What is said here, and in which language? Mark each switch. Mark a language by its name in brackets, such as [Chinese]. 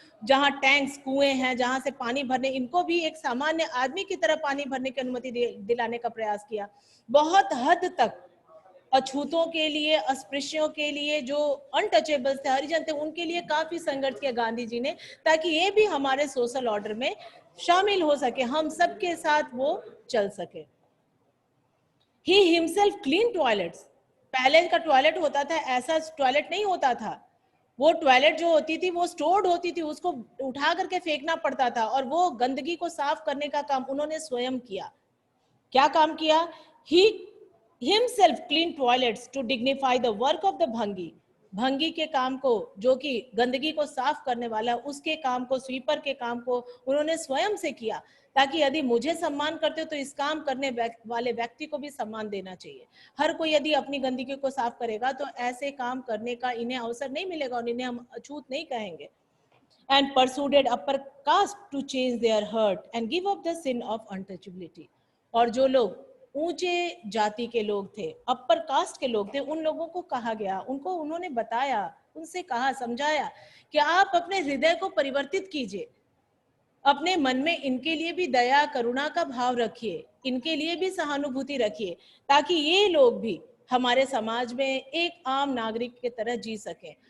[Hindi] जहां टैंक्स, कुएं हैं, जहां से पानी भरने, इनको भी एक सामान्य आदमी की तरह पानी भरने की अनुमति दिलाने का प्रयास किया। बहुत हद तक अछूतों के लिए, अस्पृश्यों के लिए, जो अनटचेबल्स थे, हरिजन थे, उनके लिए काफी संघर्ष किया गांधी जी ने, ताकि ये भी हमारे सोशल ऑर्डर में शामिल हो सके, हम सबके साथ वो चल सके। [English] He himself cleaned toilets। [Hindi] पहले का टॉयलेट होता था, ऐसा टॉयलेट नहीं होता था, वो टॉयलेट जो होती थी वो स्टोर्ड होती थी, उसको उठा करके फेंकना पड़ता था, और वो गंदगी को साफ करने का काम उन्होंने स्वयं किया। क्या काम किया? [English] He himself cleaned toilets to dignify the work of the भंगी। [Hindi] भंगी के काम को, जो कि गंदगी को साफ करने वाला, उसके काम को, स्वीपर के काम को उन्होंने स्वयं से किया, ताकि यदि मुझे सम्मान करते हो तो इस काम करने वाले व्यक्ति को भी सम्मान देना चाहिए। हर कोई यदि अपनी गंदगी को साफ करेगा तो ऐसे काम करने का इन्हें अवसर नहीं मिलेगा, और इन्हें हम अछूत नहीं कहेंगे। [English] And persuaded upper caste to change their hurt and give up the sin of untouchability। [Hindi] और जो लोग ऊंचे जाति के लोग थे, अपर कास्ट के लोग थे, उन लोगों को कहा गया, उनको उन्होंने बताया, उनसे कहा, समझाया कि आप अपने हृदय को परिवर्तित कीजिए, अपने मन में इनके लिए भी दया, करुणा का भाव रखिए, इनके लिए भी सहानुभूति रखिए, ताकि ये लोग भी हमारे समाज में एक आम नागरिक की तरह जी सके।